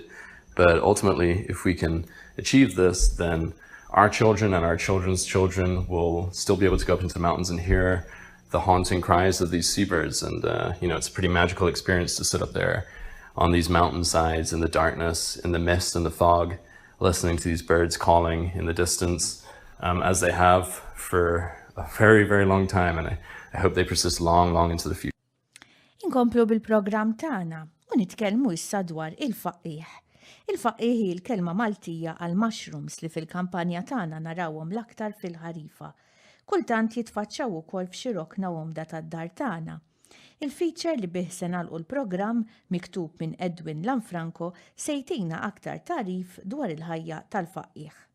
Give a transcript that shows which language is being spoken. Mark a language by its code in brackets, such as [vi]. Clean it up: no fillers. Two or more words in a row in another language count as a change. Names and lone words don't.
[en] But ultimately, if we can achieve this, then our children and our children's children will still be able to go up into the mountains and hear the haunting cries of these seabirds. And, it's a pretty magical experience to sit up there on these mountainsides in the darkness, in the mist and the fog, listening to these birds calling in the distance, as they have for a very, very long time. And I hope they persist long, long into the future. [mt] Inkomplu bil-programm tagħna u nitkellmu issa dwar il-faqqih. Il-faqqih hi l-kelma Maltija għal mushrooms li fil-kampanja tagħna narawhom l-aktar fil-ħarifa. Kultant jitfaċċaw ukoll f'xi rokna womda tad-dar tagħna. Il-feature li bih se nagħlqu l-programm miktub minn Edwin Lanfranco se jtina aktar tarif dwar il-ħajja tal-faqqih.